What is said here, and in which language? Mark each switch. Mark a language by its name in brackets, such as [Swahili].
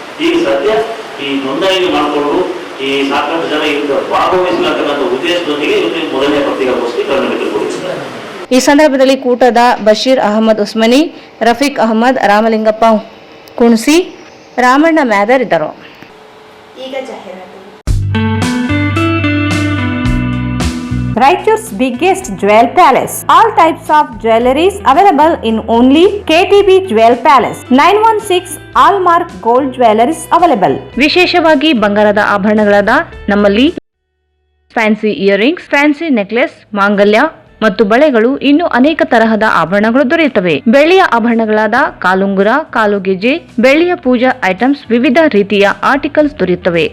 [Kannada] ಈಗ ಸದ್ಯ ಈ ನೋಂದಣಿ ಮಾಡಿಕೊಂಡು ಈ ಸಾಕಷ್ಟು ಜನ ಈಗ ಭಾಗವಹಿಸಲಂತಕ್ಕಂಥ ಉದ್ದೇಶದೊಂದಿಗೆ ಇವತ್ತಿನ ಮೊದಲನೇ ಪತ್ರಿಕಾಗೋಷ್ಠಿ ಕನ್ನಡದಲ್ಲಿ. ಈ ಸಂದರ್ಭದಲ್ಲಿ ಕೂಟದ ಬಶೀರ್ ಅಹಮದ್ ಉಸ್ಮನಿ, ರಫೀಕ್ ಅಹಮದ್, ರಾಮಲಿಂಗಪ್ಪ ಕುಣಸಿ, ರಾಮಣ್ಣ ಮ್ಯಾದರ್ ಇದ್ದರು. ಈಗ ಜಾಹೀರಾತು. [English] Raichur's biggest jewel palace. All types of jewelries available in only KTB Jewel Palace. 916 Allmark Gold Jewelries available. [Kannada] ವಿಶೇಷವಾಗಿ ಬಂಗಾರದ ಆಭರಣಗಳಾದ ನಮ್ಮಲ್ಲಿ ಫ್ಯಾನ್ಸಿ ಇಯರಿಂಗ್ಸ್, ಫ್ಯಾನ್ಸಿ ನೆಕ್ಲೆಸ್, ಮಾಂಗಲ್ಯ ಮತ್ತು ಬಳೆಗಳು, ಇನ್ನು ಅನೇಕ ತರಹದ ಆಭರಣಗಳು ದೊರೆಯುತ್ತವೆ. ಬೆಳ್ಳಿಯ ಆಭರಣಗಳಾದ ಕಾಲುಂಗುರ, ಕಾಲುಗೆಜೆ, ಬೆಳ್ಳಿಯ ಪೂಜಾ ಐಟಮ್ಸ್, ವಿವಿಧ ರೀತಿಯ ಆರ್ಟಿಕಲ್ಸ್ ದೊರೆಯುತ್ತವೆ.